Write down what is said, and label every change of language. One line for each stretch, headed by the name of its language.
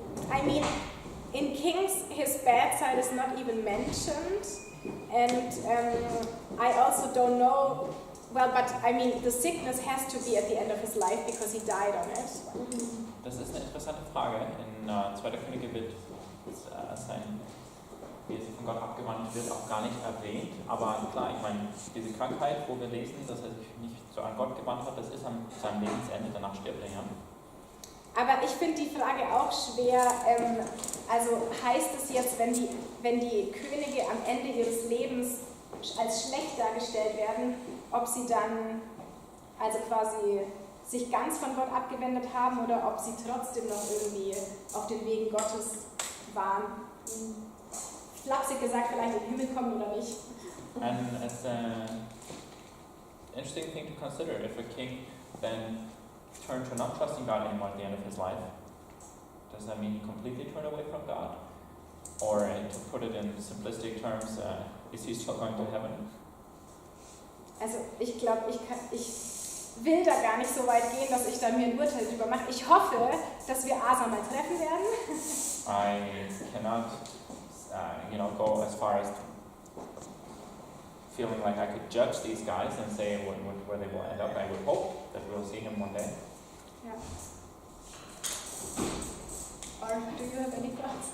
English: I mean, in Kings, his bad side is not even mentioned. And I also don't know, well, but I mean, the sickness has to be at the end of his life because he died on it.
German: Das ist eine interessante Frage. In 2. Könige wird sein, wie er sich von Gott abgewandt wird, auch gar nicht erwähnt. Aber klar, ich meine, diese Krankheit, wo wir lesen, dass er sich nicht so an Gott gewandt hat, das ist am seinem Lebensende, danach stirbt er ja. Aber ich finde die Frage auch schwer. Also heißt es jetzt, wenn die Könige am Ende ihres Lebens als schlecht dargestellt werden, ob sie dann also quasi sich ganz von Gott abgewendet haben oder ob sie trotzdem noch irgendwie auf den Wegen Gottes waren. Flapsig gesagt, vielleicht in den Himmel kommen oder nicht.
English: And it's an interesting thing to consider. If a king then turned to not trusting God anymore at the end of his life, does that mean he completely turned away from God? Or to put it in simplistic terms, is he still going to heaven?
German: Also ich glaube, ich will da gar nicht so weit gehen, dass ich da mir ein Urteil drüber mache. Ich hoffe, dass wir Asa mal treffen werden.
English: I cannot, go as far as feeling like I could judge these guys and say where they will end up. I would hope that we'll see him one day. Yeah. Or do you have any thoughts?